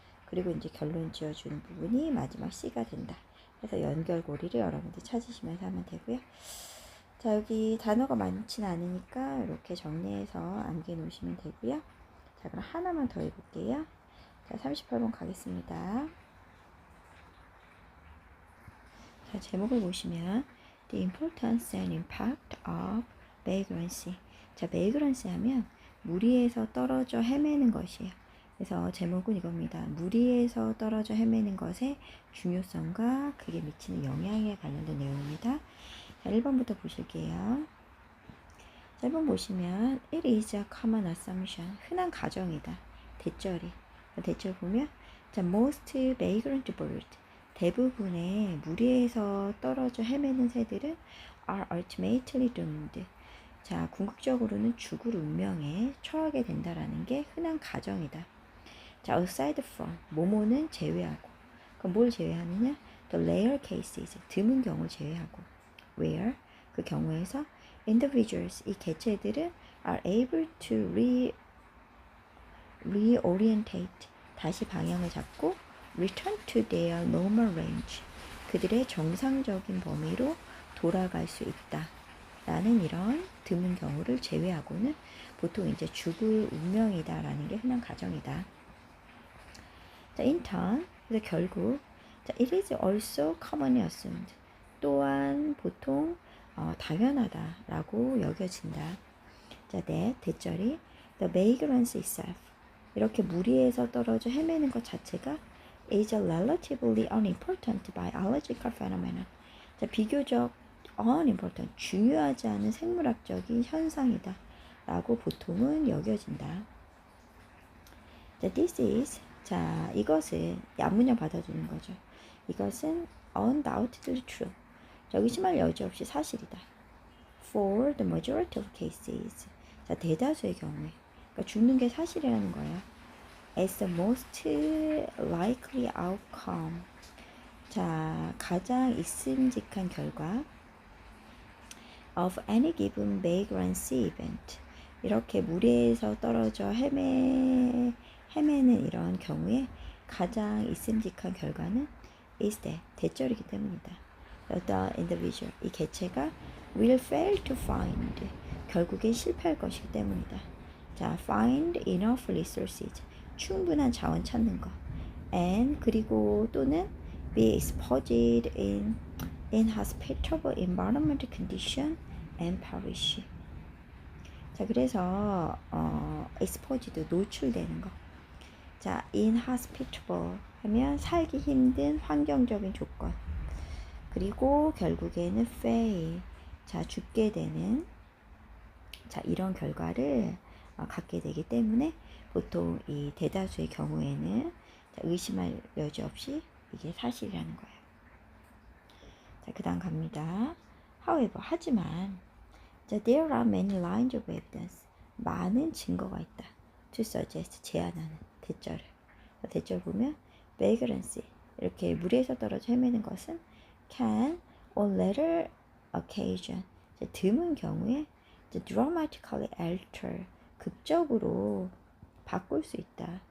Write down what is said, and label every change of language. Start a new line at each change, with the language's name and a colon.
Korean: 그리고 이제 결론 지어주는 부분이 마지막 C가 된다. 그래서 연결고리를 여러분들 찾으시면서 하면 되고요. 자, 여기 단어가 많지는 않으니까 이렇게 정리해서 암기해 놓으시면 되고요. 자, 그럼 하나만 더 해볼게요. 자, 38번 가겠습니다. 자, 제목을 보시면
English: The importance and impact of vagrancy.
Korean: 자, vagrancy 하면 무리에서 떨어져 헤매는 것이에요. 그래서 제목은 이겁니다. 무리에서 떨어져 헤매는 것의 중요성과 그게 미치는 영향에 관련된 내용입니다. 자, 1번부터 보실게요. 1번 보시면
English: It is a common assumption.
Korean: 흔한 가정이다. 대절이. 대절 보면 자,
English: most vagrant bird.
Korean: 대부분의 무리에서 떨어져 헤매는 새들은
English: are ultimately doomed.
Korean: 자, 궁극적으로는 죽을 운명에 처하게 된다라는 게 흔한 가정이다. 자,
English: aside from,
Korean: 뭐뭐는 제외하고. 그럼 뭘 제외하느냐?
English: The rare cases,
Korean: 드문 경우를 제외하고. Where, 그 경우에서 individuals, 이 개체들은
English: are able to reorientate,
Korean: 다시 방향을 잡고
English: return to their normal range,
Korean: 그들의 정상적인 범위로 돌아갈 수 있다. 라는 이런 드문 경우를 제외하고는 보통 이제 죽을 운명이다 라는 게 흔한 가정이다. 자,
English: in turn,
Korean: 그래서 결국, 자,
English: it is also commonly assumed,
Korean: 또한 보통 당연하다 라고 여겨진다.
English: 자, that, 대절이 the vagrance itself,
Korean: 이렇게 무리에서 떨어져 헤매는 것 자체가
English: is a relatively unimportant biological phenomenon.
Korean: 자, 비교적 unimportant, 중요하지 않은 생물학적인 현상이다 라고 보통은 여겨진다. 자, this is, 자, 이것은 양문형 받아주는 거죠. 이것은
English: undoubtedly true,
Korean: 자, 의심할 여지 없이 사실이다.
English: For the majority of cases,
Korean: 자, 대다수의 경우에, 그러니까 죽는 게 사실이라는 거야.
English: As the most likely outcome,
Korean: 자, 가장 있음직한 결과
English: of any given vagrancy event,
Korean: 이렇게 무리에서 떨어져 헤매는 이런 경우에 가장 있음직한 결과는 is that, 대절이기 때문이다.
English: The individual, 이 개체가 will fail to find,
Korean: 결국엔 실패할 것이기 때문이다. 자,
English: find enough resources,
Korean: 충분한 자원 찾는 거.
English: And,
Korean: 그리고 또는
English: be exposed in inhospitable environment condition and perish.
Korean: 자, 그래서 exposed, 노출되는 거. 자, inhospitable 하면 살기 힘든 환경적인 조건. 그리고 결국에는 fail, 자, 죽게 되는, 자, 이런 결과를 갖게 되기 때문에 보통 이 대다수의 경우에는, 자, 의심할 여지 없이 이게 사실이라는 거예요. 자, 그 다음 갑니다.
English: However, 하지만, 자, there are many lines of evidence,
Korean: 많은 증거가 있다.
English: To suggest,
Korean: 제안하는, 대절을. 대절 보면 vagrancy, 이렇게 무리에서 떨어져 헤매는 것은
English: can on later occasion,
Korean: 드문 경우에
English: dramatically alter,
Korean: 극적으로 바꿀 수 있다.